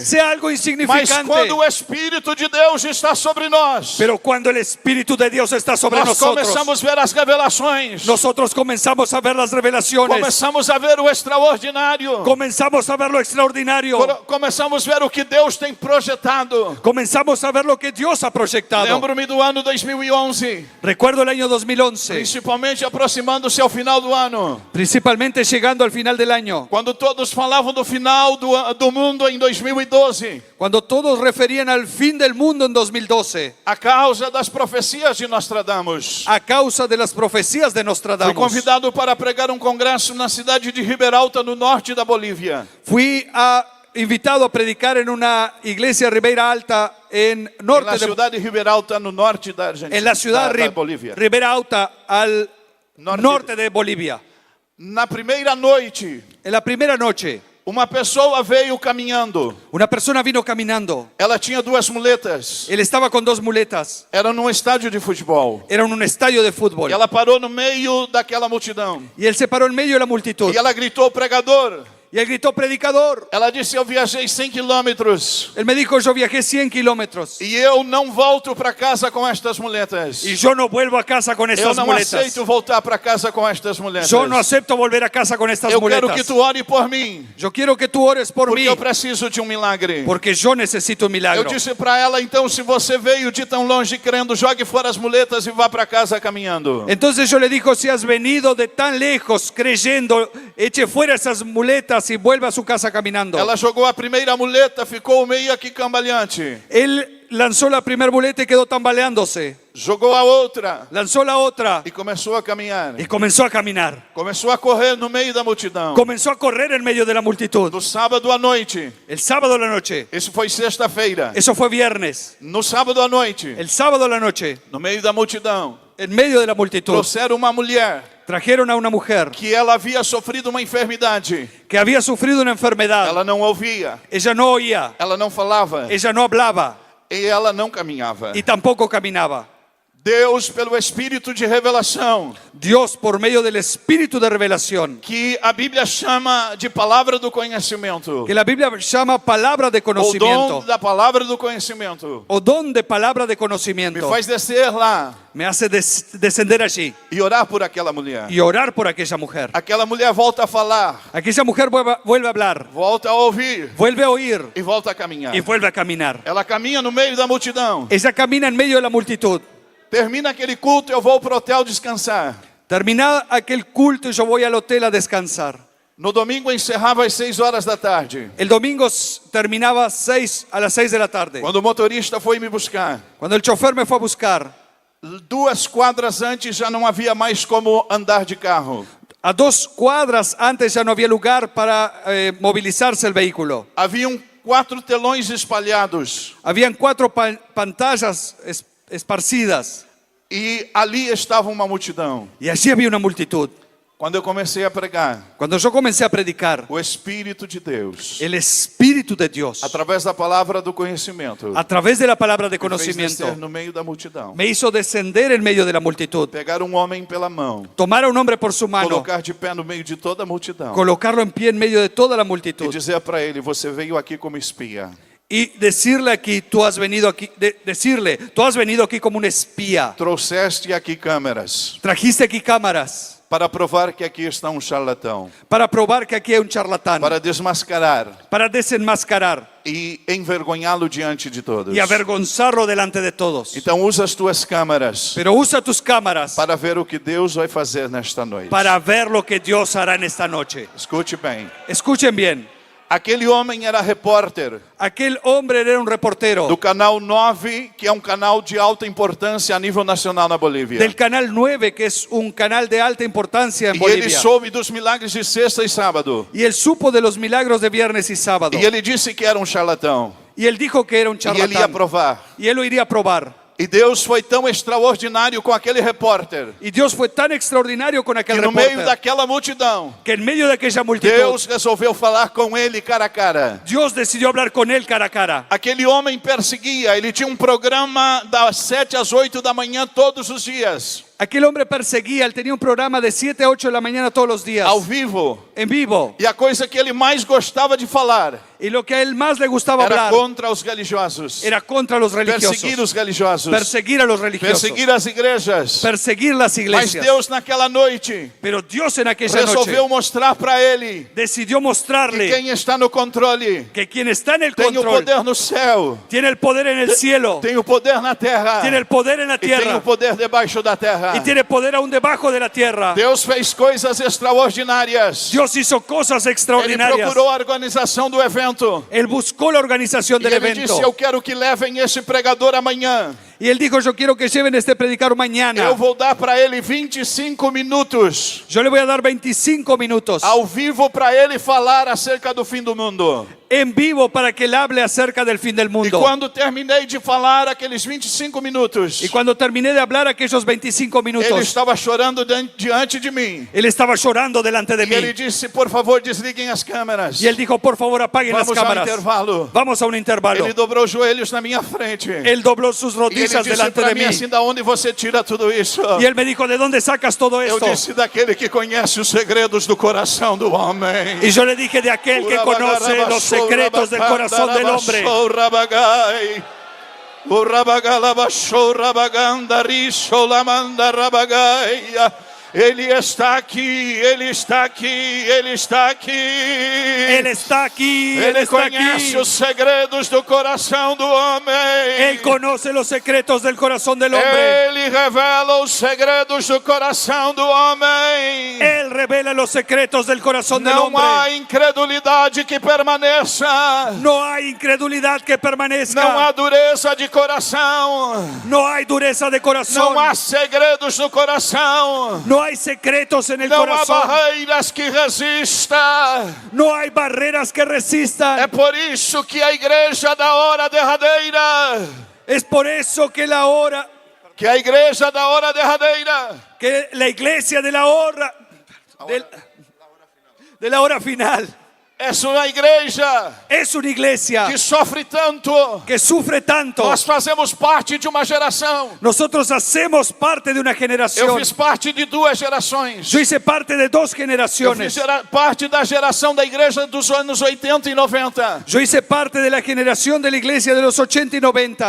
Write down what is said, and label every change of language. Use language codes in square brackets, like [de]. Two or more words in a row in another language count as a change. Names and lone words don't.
[es] sea algo [pt] Mas insignificante. quando o Espírito de Deus está sobre nós, [es] Pero cuando el Espíritu de Dios está sobre [pt] nós [es] nosotros, [pt] começamos a ver as revelações, [es] nosotros comenzamos a ver las revelaciones, [pt] começamos a ver o extraordinário, [es] comenzamos a ver lo extraordinario, [pt] começamos a ver o que Deus tem projetado. [es] comenzamos a ver lo que Dios ha proyectado. [pt] Lembro-me do ano 2011, [es] Recuerdo el año 2011, [pt] principalmente aproximando-se ao final do ano, [es] principalmente llegando al final del año, [pt] quando todos falavam do final do mundo em 2012, [es] cuando todos referían al fin del mundo en 2012, [pt] a causa das profecias de Nostradamus. [es] a causa de las profecías de [pt] Fui [es] Nostradamus. [pt] convidado para pregar um congresso na cidade de Ribeiralta, no norte da Bolívia. [es] Fui invitado a predicar en una iglesia Ribeira Alta en norte [pt] Na cidade de Ribeiralta, no norte da Argentina, [es] en la ciudad [pt] da Bolívia. [es] Ribeira Alta al norte de Bolivia. [pt] Na primeira noite, [es] En la primera noche, [pt] Uma pessoa veio caminhando. [es] Una persona vino caminando. [pt] Ela tinha duas muletas. [es] Él estaba con dos muletas. [pt] Era num estádio de futebol. [es] Era en un estadio de fútbol. [pt] E ela parou no meio daquela multidão. [es] Y él se paró en medio de la multitud. [pt] E ela gritou, pregador. [es] Y él gritó, predicador. [pt] Ela disse, eu viajei 100 quilômetros. [es] Él me dijo, yo viajé 100 kilómetros. [pt] E eu não volto para casa com estas muletas. [es] Y yo no vuelvo a casa con estas [pt] Eu não [es] muletas. [pt] aceito voltar para casa com estas muletas. [es] Yo no acepto volver a casa con estas [pt] Eu [es] muletas. [pt] quero que tu ore por mim. [es] Yo quiero que tú ores por [pt] Porque [es] mí. [pt] eu preciso de um milagre. [es] Porque yo necesito un milagro. [pt] Eu disse para ela, então, se você veio de tão longe crendo, jogue fora as muletas e vá para casa caminhando. [es] Entonces yo le digo, si has venido de tan lejos creyendo, eche fuera esas muletas y vuelva a su casa caminando. [pt] Ela jogou a primeira muleta, ficou meio aqui cambaleante. [es] Él lanzó la primera muleta y quedó tambaleándose. [pt] Jogou a outra. [es] Lanzó la otra [pt] E começou a caminhar. [es] y comenzó a caminar. [pt] Começou a correr no meio da multidão. [es] Comenzó a correr en medio de la multitud. [pt] No sábado à noite. [es] El sábado a la noche. [pt] Isso foi sexta-feira. [es] Eso fue viernes. [pt] No sábado à noite. [es] El sábado a la noche. [pt] No meio da multidão. [es] En medio de la multitud. [pt] Trouxeram uma mulher. [es] Trajeron a una mujer [pt] Que ela havia sofrido uma enfermidade. [es] que había sufrido una enfermedad. [pt] Ela não ouvia. [es] Ella no oía. [pt] Ela não falava. [es] Ella no hablaba. [pt] E ela não caminhava. [es] Y tampoco caminaba. [pt] Deus, pelo Espírito de revelação, [es] Dios, por medio del Espíritu de revelación, [pt] que a Bíblia chama de palavra do conhecimento, [es] que la Biblia llama palabra de [pt] o [es] conocimiento, [pt] dom da palavra do conhecimento, [es] o don de palabra de [pt] me [es] conocimiento, [pt] faz descer lá [es] me hace descender allí [pt] e orar por aquela mulher. [es] y orar por aquella mujer. [pt] Aquela mulher volta a falar, [es] Aquella mujer vuelve a hablar, [pt] volta a ouvir [es] vuelve a oír [pt] e volta a caminhar. [es] y vuelve a caminar. [pt] Ela caminha no meio da multidão. [es] Ella camina en medio de la multitud. [pt] Termina aquele culto, eu vou para o hotel descansar. [es] Terminado aquel culto, yo voy al hotel a descansar. [pt] No domingo encerrava às 6 horas da tarde. [es] El domingo terminaba a las 6 de la tarde. [pt] Quando o motorista foi me buscar, [es] Cuando el chofer me fue a buscar, [pt] 2 quadras antes já não havia mais como andar de carro. [es] a 2 cuadras antes ya no había lugar para movilizarse el vehículo. [pt] Haviam 4 telões espalhados. [es] Habían 4 pantallas esparcidas. [pt] E ali estava uma multidão. [es] Y allí había una multitud. [pt] Quando eu comecei a pregar, [es] Cuando yo comencé a predicar, [pt] o Espírito de Deus, [es] el Espíritu de Dios, [pt] através da palavra do conhecimento, [es] a través de la palabra de [pt] me fez [es] conocimiento, [pt] descer no meio da multidão. [es] me hizo descender en medio de la multitud, [pt] Pegar um homem pela mão, [es] tomar a un hombre por su mano, [pt] colocar de pé no meio de toda a multidão [es] colocarlo en pie en medio de toda la [pt] e [es] multitud [pt] dizer para ele: você veio aqui como espia. [es] y decirle aquí, tú has venido aquí como un espía. [pt] Trouxeste aqui câmeras [es] Trajiste aquí cámaras [pt] para provar que aqui está um charlatão, [es] para probar que aquí hay un charlatán, [pt] para desmascarar [es] para desenmascarar [pt] e envergonhá-lo diante de todos. [es] y avergonzarlo delante de todos. [pt] Então usa as tuas câmeras [es] Pero usa tus cámaras [pt] para ver o que Deus vai fazer nesta noite. [es] para ver lo que Dios hará en esta noche. [pt] Escute bem. [es] Escuchen bien. [pt] Aquele homem era repórter [es] Aquel hombre era un reportero [pt] do canal 9, que é um canal de alta importância a nível nacional na Bolívia. [es] del canal 9, que es un canal de alta importancia en [pt] E ele [es] Bolivia. [pt] soube dos milagres de sexta e sábado. [es] Y él supo de los milagros de viernes y sábado. [pt] E ele disse que era um charlatão. [es] Y él dijo que era un [pt] E ele ia [es] charlatán. [pt] provar. [es] Y él lo iría a probar. [pt] E Deus foi tão extraordinário com aquele repórter [es] Y Dios fue tan extraordinario con aquel [pt] que no meio [es] reporter [pt] daquela multidão, [es] que en medio de aquella multitud [pt] Deus resolveu falar com ele cara a cara. [es] Dios decidió hablar con él cara a cara. [pt] Aquele homem perseguia, ele tinha um programa das 7 às 8 da manhã todos os dias, [es] Aquel hombre perseguía, él tenía un programa de 7 a 8 de la mañana todos los días, [pt] ao vivo. [es] en vivo. [pt] E a coisa que ele mais gostava de falar [es] Y lo que a él más le gustaba [pt] era [es] hablar [pt] contra os religiosos, [es] era contra los religiosos, [pt] perseguir os religiosos, [es] perseguir a los religiosos, [pt] perseguir as igrejas. [es] perseguir las [pt] Mas [es] iglesias. [pt] Deus naquela noite [es] Pero Dios en aquella noche [pt] resolveu mostrar para ele [es] decidió [pt] que [es] mostrarle [pt] quem está no controle [es] que quien está en el [pt] tem o [es] control [pt] poder no céu, [es] tiene el poder en el cielo, [pt] tem o poder na terra [es] tiene el poder en la [pt] e tem o [es] tierra [pt] poder debaixo da terra. [es] y tiene poder aún debajo de la tierra. [pt] Deus fez coisas extraordinárias. [es] Dios hizo cosas [pt] Ele [es] extraordinarias. [pt] procurou a organização do evento. [es] Él buscó la organización [pt] E [es] del [pt] ele [es] evento. [pt] disse: eu quero que levem esse pregador amanhã. [es] Y él dijo, yo quiero que lleven este predicador mañana. [pt] Eu vou dar para ele 25 minutos. [es] Yo le voy a dar 25 minutos. [pt] Ao vivo para ele falar acerca do fim do mundo. [es] En vivo para que él hable acerca del fin del [pt] E [es] mundo. [pt] quando terminei de falar aqueles 25 minutos, [es] Y cuando terminé de hablar aquellos 25 [pt] ele [es] minutos, [pt] estava chorando diante de mim. [es] él estaba llorando delante de [pt] E ele [es] mí. [pt] disse, por favor, desliguem as câmeras. [es] Y él dijo, por favor, apaguen las [pt] Vamos ao [es] cámaras. [pt] intervalo. [es] Vamos a un intervalo. [pt] Ele dobrou os joelhos na minha frente. [es] Él dobló sus [pt] E ele [es] rodillas [pt] disse [es] delante para de mí mí. [pt] assim, da onde você tira tudo isso? [es] Y él me dijo, ¿de dónde sacas todo [pt] Eu [es] esto? [pt] disse, daquele que conhece os segredos do coração do homem. [es] Y yo le dije, de aquel que conoce los secretos del corazón del hombre. [pt] Ele está aqui, ele está aqui, ele está aqui. Ele está aqui, Ele Ele está conhece aqui. os segredos do coração do homem. [es] Él conoce los secretos del corazón del hombre. [pt] Ele revela os segredos do coração do homem. [es] Él revela los secretos del corazón del [pt] Não [es] hombre. [pt] há incredulidade que permaneça. [es] No hay incredulidad que permanezca. [pt] Não há dureza de coração. [es] No hay dureza de corazón. [pt] Não há segredos no coração. [es] No hay secretos en el [pt] Não há [es] corazón. [pt] barreiras que resistam. [es] No hay barreras que resistan. [pt] É por isso que a igreja da hora derradeira, [es] Es por eso que la hora, [pt] que a igreja da hora derradeira, [es] que la iglesia de la hora, de la hora final, [pt] é uma igreja [es] es una iglesia [pt] que sofre tanto. [es] que sufre tanto. [pt] Nós fazemos parte de uma geração. [es] Nosotros hacemos parte de una [pt] Eu [es] generación. [pt] fiz parte de duas gerações. [es] Yo hice parte de dos [pt] Eu [es] generaciones. [pt] fiz parte da geração da igreja dos anos 80 e 90. [es] Yo hice parte de la generación de la iglesia de los 80 y 90,